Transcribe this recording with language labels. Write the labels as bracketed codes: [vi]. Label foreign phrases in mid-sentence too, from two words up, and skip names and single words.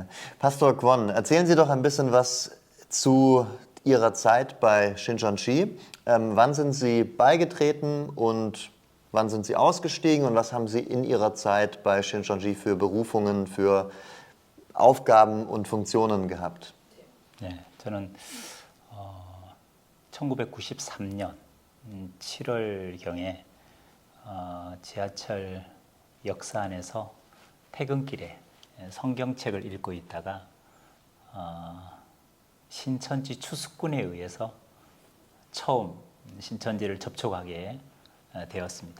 [de] Pastor Kwon, erzählen Sie doch ein bisschen was zu Ihrer Zeit bei Shincheonji. Wann sind Sie beigetreten und wann sind Sie ausgestiegen und was haben Sie in Ihrer Zeit bei Shincheonji für Berufungen, für Aufgaben und Funktionen gehabt? [ko] 네, 저는 1993년 7월경에 지하철 역사 안에서 퇴근길에 성경책을 읽고 있다가 신천지 추수꾼에 의해서 처음 신천지를 접촉하게 되었습니다.